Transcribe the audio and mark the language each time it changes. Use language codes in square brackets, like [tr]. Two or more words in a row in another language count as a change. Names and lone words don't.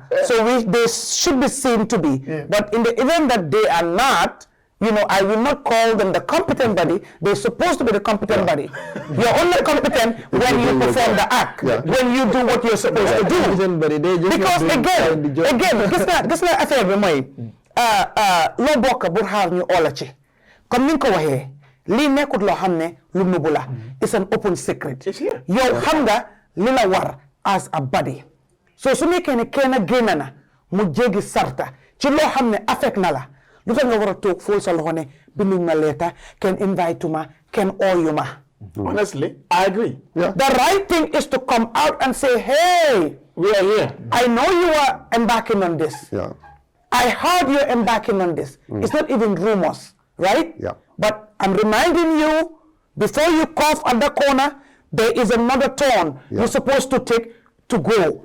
[en] So they should be seen to be. But in the event that they are not, you know, I will not call them the competent body. They're supposed to be the competent body. You're only competent when you perform the act, when you do what you're supposed to do. Because again, this is [wo] affaire bi moy lo bokk bu xaar ñu ola ci comme ni ko waxee lii nekkut loo xam ne lu nëbbu la. [en] It's an open secret. [wo] yow xam nga li la war [en] as a body. [wo] So su nekkee ne kenn génn na mu jéggi sarta ci loo xam ne affect na la. Lu tax nga war a toog fóol sa loxo ne binduñ ma leeta kenn invite ma kenn ooyu ma. [en] Honestly, I agree. The right thing is to come out and say, hey, we are here. I know you are embarking on this. I heard you're embarking on this. It's not even rumors, right? But I'm reminding you, before you cough at the corner, there is another turn you're supposed to take to go.